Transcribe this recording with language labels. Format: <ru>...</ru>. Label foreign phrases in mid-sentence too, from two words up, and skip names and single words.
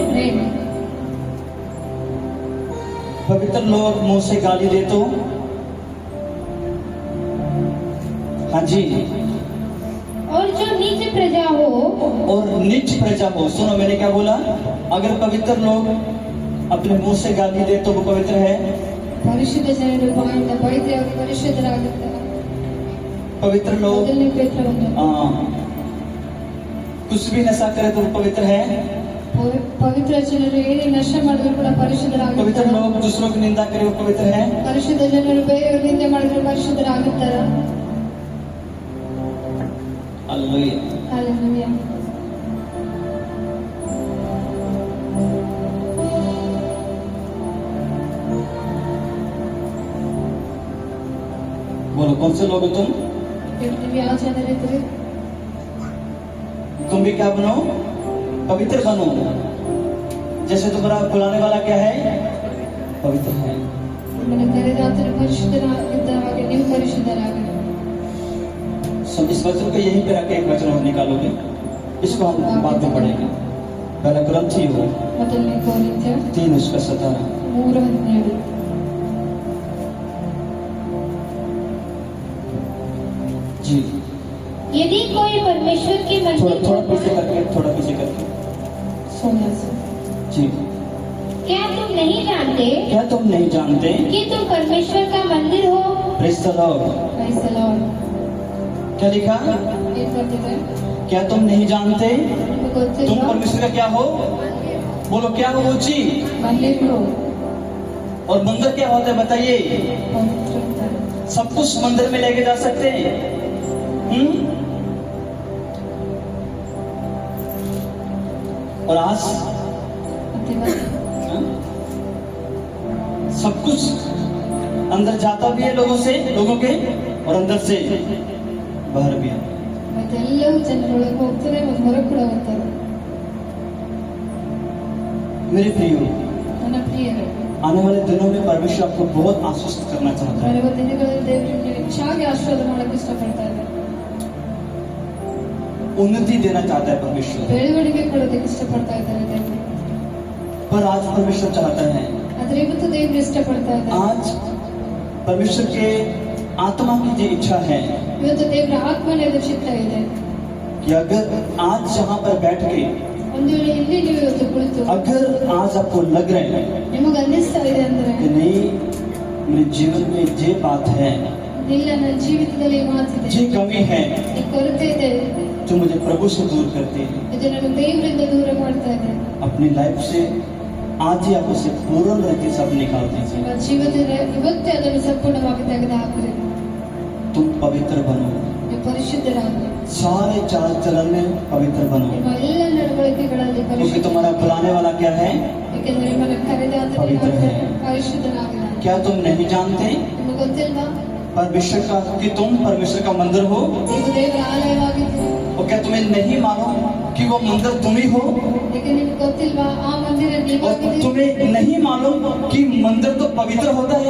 <hi>पवित्र लोग मुंह से गाली दे तो हाँ जी, और जो नीच प्रजा हो और नीच प्रजा हो। सुनो मैंने क्या बोला? अगर पवित्र लोग अपने मुंह से गाली दे तो वो पवित्र है।</hi> <kn>ಪರಿಶುದ್ಧ ಜನರು ಬಾಯಿಂದ ಬೈದ್ರೆ ಅವರು ಪರಿಶುದ್ಧರಾಗುತ್ತಾರೆ.</kn> <hi>पवित्र लोग</hi> <kn>ಮೊದಲನೇ ಪೇತ್ರ 1.</kn> <hi>कुछ भी नशा करे तो वो पवित्र है।</hi> <kn>ಪವಿತ್ರ ಜನರು ಏನೇ ನಶೆ ಮಾಡಿದ್ರು ಕೂಡ</kn> <hi>पवित्र</hi> <kn>ಪರಿಶುದ್ಧರಾಗುತ್ತಾರೆ.</kn> <hi>लोग दूसरों की निंदा करे वो पवित्र है।</hi> <kn>ಪರಿಶುದ್ಧ ಜನರು ಬೇರೆಯವ್ರ ನಿಂದೆ ಮಾಡಿದ್ರೆ ಪರಿಶುದ್ಧರಾಗುತ್ತಾರೆ.</kn> <hi>हालेलुया।</hi> <kn>ಹಾಲೆಲೂಯಾ.</kn> <hi>बोलो कौन से लोग हो तुम?</hi> <kn>ನೀವು ಯಾವ ಜನರಿದ್ರಿ?</kn> <hi>तुम भी क्या बनो? पवित्र बनो। जैसे तुम्हारा बुलाने वाला क्या है? पवित्र है।</hi> <kn>ನಿಮ್ಮನ್ನು ಕರೆದಾತನು ಪರಿಶುದ್ಧರಾಗಿದ್ದ ಹಾಗೆ ನೀವು ಪರಿಶುದ್ಧರಾಗಿರಿ.</kn> <hi>सब इस वचन को यहीं पे रखे एक वचन और निकालोगे, इसको हम बाद में पढ़ेंगे। पहला ग्रंथी हो</hi> <kn>ಮೊದಲನೇ ಕೊರಿಂಥ</kn> <hi>3 उसका 17। 3:17. जी यदि कोई परमेश्वर के थोड़ा मंदिर थोड़ा पीछे करके</hi> <kn>ಸೋಮವಾರ</kn> <hi>जी। क्या तुम नहीं जानते क्या तुम नहीं जानते कि तुम परमेश्वर का मंदिर हो?</hi> <en>Praise the Lord. Praise the Lord.</en> <hi>क्या लिखा?</hi> <kn>ಏನ್ ಬರ್ತಿದೆ?</kn> <hi>क्या तुम नहीं जानते</hi> <kn>ನಿಮಗೆ</kn> <hi>तुम</hi> <kn>ಗೊತ್ತಿಲ್ವಾ?</kn> <hi>परमेश्वर का क्या हो? बोलो क्या हो वो जी?</hi> <kn>ಮಂದಿರಗಳು</kn> <hi>और मंदिर क्या होता है बताइए?</hi> <kn>ಪವಿತ್ರ ಅಂತಾರೆ.</kn> <hi>सब कुछ मंदिर में लेके जा सकते हैं? और आज</hi> <kn>ಮತ್ತೆ ಇವತ್ತು</kn> <hi>सब कुछ अंदर जाता भी है लोगों के और अंदर से बाहर भी है।</hi> <kn>ಮತ್ತೆಲ್ಲವೂ ಜನರೊಳಗೆ ಹೋಗ್ತಾರೆ ಮತ್ತು ಹೊರಗೆ ಕೂಡ ಹೋಗ್ತಾರೆ.</kn> <hi>मेरे प्रियो,</hi> <kn>ನನ್ನ ಪ್ರಿಯರೇ,</kn> <hi>आने वाले दिनों में परमेश्वर आपको बहुत आश्वस्त करना चाहता है।</hi> <kn>ಬರುವ ದಿನಗಳಲ್ಲಿ ದೇವರು ನಿಮಗೆ ಹೆಚ್ಚಾಗಿ ಆಶೀರ್ವಾದ ಮಾಡಕ್ಕೆ ಇಷ್ಟಪಡ್ತಾ ಇದ್ದಾರೆ.</kn> <hi>उन्नति देना चाहता है परमेश्वर,</hi> <kn>ಬೆಳವಣಿಗೆ ಕೊಡೋದಕ್ಕೆ ಇಷ್ಟಪಡ್ತಾ ಇದ್ದಾರೆ ದೇವರು.</kn> <hi>पर आज परमेश्वर चाहता है,</hi> <kn>ಆದ್ರೆ ಇವತ್ತು ದೇವರು ಇಷ್ಟಪಡ್ತಾ ಇದ್ದಾರೆ.</kn> <hi>आज परमेश्वर के आत्मा की जो इच्छा है</hi> <kn>ಇವತ್ತು ದೇವರ ಆತ್ಮನೆಯ ಚಿತ್ತ ಇದೆ.</kn> <hi>कि अगर आज यहाँ पर बैठ के</hi> <kn>ಒಂದು ವೇಳೆ ಇಲ್ಲಿ ನೀವು ಇವತ್ತು ಕುಳಿತು</kn> <hi>अगर आज आपको लग रहा है</hi> <kn>ನಿಮಗೆ ಅನ್ನಿಸ್ತಾ ಇದೆ ಅಂದ್ರೆ</kn> <hi>कि नहीं मेरे जीवन में ये बात है,</hi> <kn>ಇಲ್ಲ ನನ್ನ ಜೀವಿತದಲ್ಲಿ ಈ ಮಾತಿದೆ,</kn> <hi>ये कमी है</hi> <kn>ಈ ಕೊರತೆ ಇದೆ,</kn> <hi>जो मुझे प्रभु से दूर करती है,</hi> <kn>ಇದು ನನ್ನ ದೇವರಿಂದ ದೂರ ಮಾಡ್ತಾ ಇದೆ,</kn> <hi>अपनी लाइफ से आज ही आप उसे पूर्ण रीति से आप निकाल दीजिए।</hi> <kn>ನಿಮ್ಮ ಜೀವಿತದಲ್ಲಿ ಇವತ್ತೇ ಅದನ್ನು ಸಂಪೂರ್ಣವಾಗಿ ತೆಗೆದು ಹಾಕಿರಿ.</kn> <hi>तुम पवित्र बनो,</hi> <kn>ನೀವು ಪರಿಶುದ್ಧರಾಗಿ</kn> <hi>सारे चाल चलन में पवित्र बनो,</hi> <kn>ನಿಮ್ಮ ಎಲ್ಲ ನಡವಳಿಕೆಗಳಲ್ಲಿ</kn> <hi>क्योंकि</hi> <kn>ಪರಿಶುದ್ಧ.</kn> <hi>तुम्हारा बुलाने वाला क्या है?</hi> <kn>ಏಕೆಂದರೆ ನಿಮ್ಮನ್ನು ಕರೆದಾತನು</kn> <hi>ಪವಿತ್ರ है।</hi> <kn>ಪರಿಶುದ್ಧನಾಗಿದ್ದಾನೆ.</kn> <hi>क्या तुम नहीं जानते</hi> <kn>ನಿಮಗೆ ಗೊತ್ತಿಲ್ವಾ?</kn> <hi>परमेश्वर का कि तुम परमेश्वर का मंदिर हो?</hi> <kn>ನೀವು ದೇವರ ಆಲಯವಾಗಿದ್ದೀರಿ.</kn> <hi>और क्या तुम्हें नहीं मालूम कि वो मंदिर तुम ही हो?</hi> <kn>ಏಕೆ ನಿಮಗೆ ಗೊತ್ತಿಲ್ವಾ ಆ ಮಂದಿರ</kn> <hi>और</hi> <kn>ನೀವಾಗಿದ್ದೀರಿ?</kn> <hi>तुम्हें नहीं मालूम कि मंदिर तो पवित्र होता है?</hi>